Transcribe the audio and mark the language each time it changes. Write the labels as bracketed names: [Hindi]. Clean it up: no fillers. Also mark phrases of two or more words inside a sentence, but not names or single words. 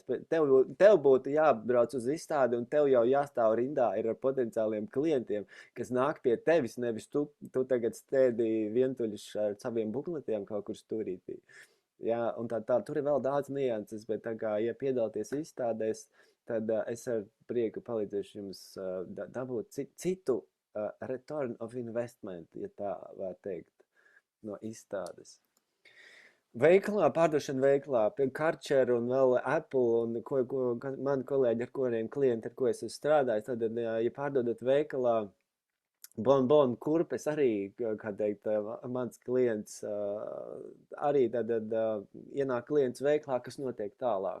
[Latvian] Tev būtu jābrauc uz izstādi un tev jau jāstāv rindā ir ar potenciāliem klientiem, kas nāk pie tevis, nevis tu tagad stēdi vientuļš ar saviem bukletiem kaut kur stūrītī. Jā, un tur ir vēl daudz nianses, bet tā kā, ja piedalāties izstādēs, tad es ar prieku palīdzēšu jums dabūt citu [English] return of investment, [Latvian] ja tā var teikt, no izstādes. Veikalā, pārdošana veikalā, pie Karcher un vēl Apple un mani kolēģi, ar kuriem klienti, ar ko es esmu strādājis, tad, ja pārdodat veikalā, Bonbon kurpes arī, kā teikt, mans klients arī tad ienāk klients veiklā, kas notiek tālāk.